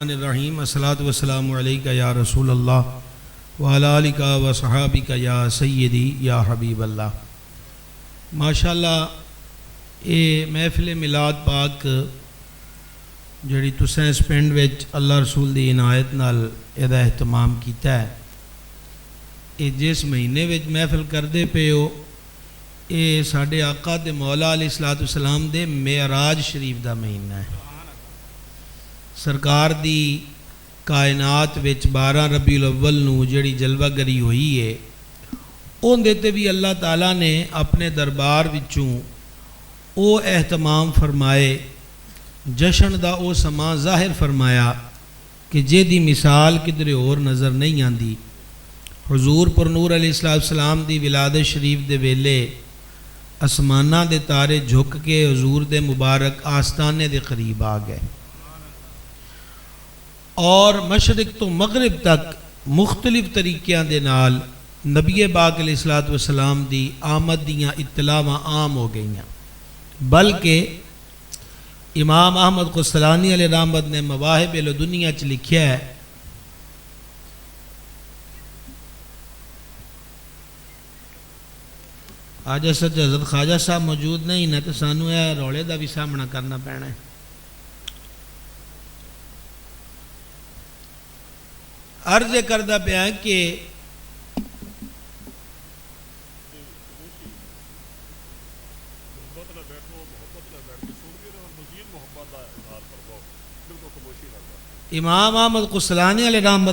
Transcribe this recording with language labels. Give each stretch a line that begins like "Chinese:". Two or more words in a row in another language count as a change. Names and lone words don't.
Arabic: الرحیم الصلاۃ والسلام علیکہ یا رسول اللہ وعلی آلکہ و صحابکہ یا سیدی یا حبیب اللہ۔
Punjabi: ماشاءاللہ یہ محفل میلاد پاک جڑی تسیں اس پنڈ وچ اللہ رسول دی عنایت نال یہ اہتمام کیتا ہے، یہ جس مہینے وچ محفل کردے پے ہو یہ ساڈے آقا تے مولا
Arabic: علیہ الصلوۃ والسلام
Punjabi: دے معراج شریف دا مہینہ ہے۔ سرکار دی کائنات وچ 12 ربیع الاول نو جڑی جلوہ گری ہوئی ہے اون دیتے بھی اللہ تعالیٰ نے اپنے دربار وچوں او اہتمام فرمائے، جشن دا او سما ظاہر فرمایا کہ جے دی مثال کدھر اور نظر نہیں آندی۔ حضور پر نور
Arabic: علیہ السلام
Punjabi: دی ولادت شریف دے ویلے اسمانہ دے تارے جھک کے حضور دے مبارک آستانے دے قریب آ گئے، اور مشرق تو مغرب تک مختلف طریقیاں دے نال نبی پاک
Arabic: علیہ الصلوۃ والسلام
Punjabi: دی آمد دیاں اطلاعاں عام ہو گئیاں، بلکہ امام احمد قسطلانی
Arabic: علیہ رحمت
Punjabi: نے مواہب لدنیا چ لکھیا ہے آج سچ حضرت خواجہ صاحب موجود نہیں نہ تو سانو یہ رولے دا بھی سامنا کرنا پینا ہے۔ عرض کردہ پیا ہے کہ امام احمد قسطلانی
Arabic: علیہ رحمت